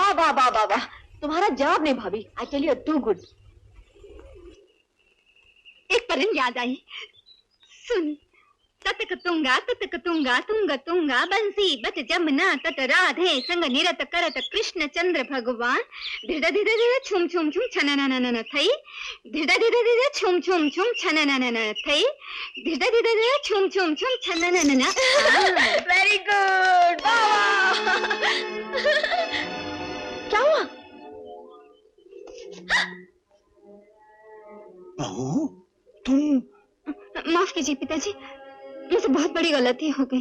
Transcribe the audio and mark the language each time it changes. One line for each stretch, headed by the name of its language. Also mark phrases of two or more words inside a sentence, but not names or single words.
Hindi: वाह वाह वाह वाह, तुम्हारा जवाब नहीं भाभी,
English: I tell you too good.
Hindi: एक परन याद आई, सुन। ततकतुंगा ततकतुंगा तुंग तुंगा बंसी बच जमुना तट राधे संग निरत करत कृष्ण चंद्र भगवान धिड़ धिड़ धिड़ छुम छुम छुम छननननन थई धिड़ धिड़ धिड़ छुम छुम छुम छनननन थई धिड़ धिड़ धिड़ छुम छुम छुम छनननन।
English: very good.
Hindi: क्या हुआ? बहू तुम? माफ कीजिए पिताजी, मुझसे बहुत बड़ी गलती हो गई।